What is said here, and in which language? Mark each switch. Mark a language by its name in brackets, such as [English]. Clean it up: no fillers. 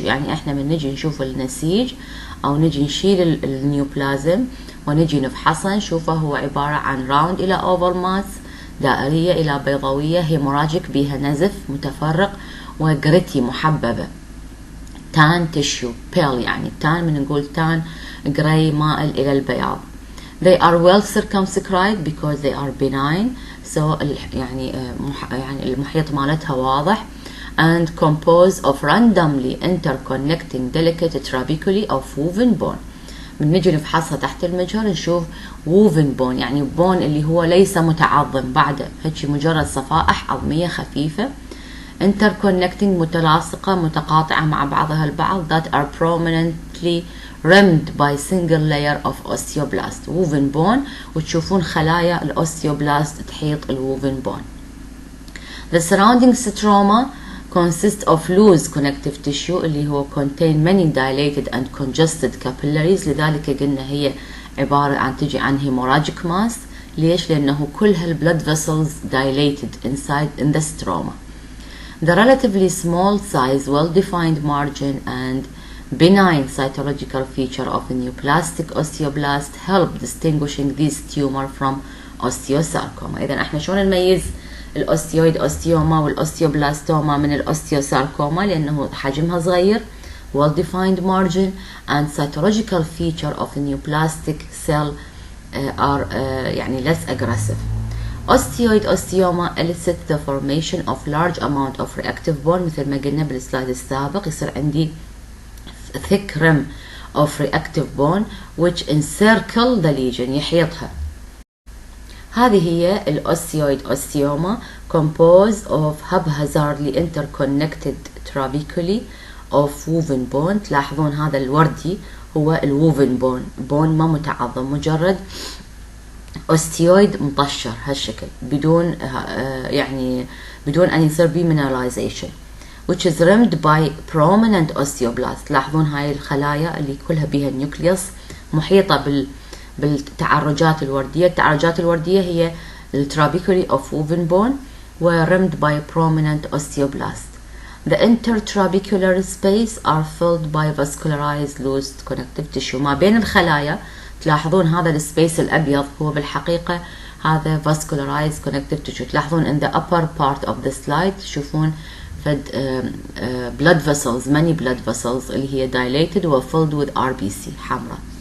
[Arabic] يعني احنا من نجي نشوف النسيج أو نجي نشيل النيوبلازم ونجي نفحصها نشوفه هو عبارة عن راوند إلى أوفال ماس، دائرية إلى بيضاوية، هيموراجيك بها نزف متفرق، وجريتي محببة. تان تيشو بيل، يعني تان من نقول تان جراي مائل إلى البياض. [English] They are well circumscribed because they are benign. So [Arabic] يعني المحيط مالتها واضح. [English] And composed of randomly interconnecting delicate trabeculae of woven bone. [Arabic] من نجي نفحصها تحت المجهر نشوف [English] woven bone، [Arabic] يعني بون اللي هو ليس متعظم، بعد هيك مجرد صفائح عظمية خفيفة. [English] interconnecting [Arabic] متلاصقة متقاطعة مع بعضها البعض [English] that are prominently rimmed by single layer of osteoblast woven bone، [Arabic] وتشوفون خلايا الأوستيوبلاست تحيط الووفن بون. [English] The surrounding stroma consists of loose connective tissue [Arabic] اللي هو [English] contain many dilated and congested capillaries، [Arabic] لذلك قلنا هي عبارة عن تجي عن [English] hemorrhagic mass. [Arabic] ليش؟ لأنه كلها البلد [English] vessels dilated inside in the stroma. The relatively small size, well-defined margin and benign cytological feature of a neoplastic osteoblast help distinguishing this tumor from osteosarcoma. [Arabic] إذا احنا شلون نميز الأوستيويد أوستيوما والأوستيوبلاستوما من الأوستيوساركوما؟ لأنه حجمها صغير، [English] well-defined margin and cytological feature of a neoplastic cell are يعني less aggressive. Osteoid osteoma elicits the formation of large amount of reactive bone [Arabic] مثل ما قلنا بالسلايد السابق. يصير عندي [English] thick rim of reactive bone which encircle the lesion [Arabic] يحيطها. هذه هي الأوستيويد أوستيوما [English] composed of haphazardly interconnected trabeculae of woven bone. [Arabic] تلاحظون هذا الوردي هو الووفن بون ما متعظم، مجرد أوستيويد مطشر هالشكل بدون يعني بدون أن يصير بيه mineralization [English] which is rimmed by prominent osteoblast. [Arabic] تلاحظون هاي الخلايا اللي كلها بيها النيوكليوس محيطة بالتعرجات الوردية. التعرجات الوردية هي الترابيكولي [English] of woven bone و rimmed by prominent osteoblast. The intertrabecular space are filled by vascularized loose connective tissue. [Arabic] ما بين الخلايا تلاحظون هذا السبيس الأبيض هو بالحقيقة هذا [English] vascularized connective tissue. تلاحظون in the upper part of the slide [Arabic] تشوفون فد [English] blood vessels many blood vessels [Arabic] اللي هي [English] dilated و filled with RBC حمراء.